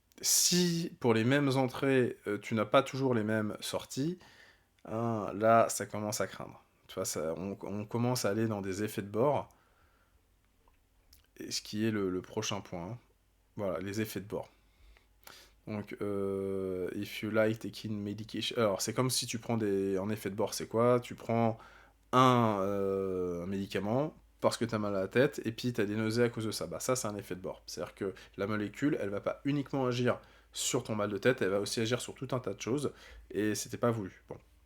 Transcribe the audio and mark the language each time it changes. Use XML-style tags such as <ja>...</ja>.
<fr>Si pour les mêmes entrées, tu n'as pas toujours les mêmes sorties, hein, là, ça commence à craindre. Tu vois, on commence à aller dans des effets de bord, et ce qui est le prochain point, hein. Voilà, les effets de bord. Donc,</fr> <en>if you like taking medication...</en> <fr>Alors, c'est comme si tu prends en effet de bord, c'est quoi? Tu prends un médicament parce que tu as mal à la tête, et puis tu as des nausées à cause de ça. Bah ça, c'est un effet de bord. C'est-à-dire que la molécule, elle va pas uniquement agir sur ton mal de tête, elle va aussi agir sur tout un tas de choses, et c'était pas voulu. Bon.</fr>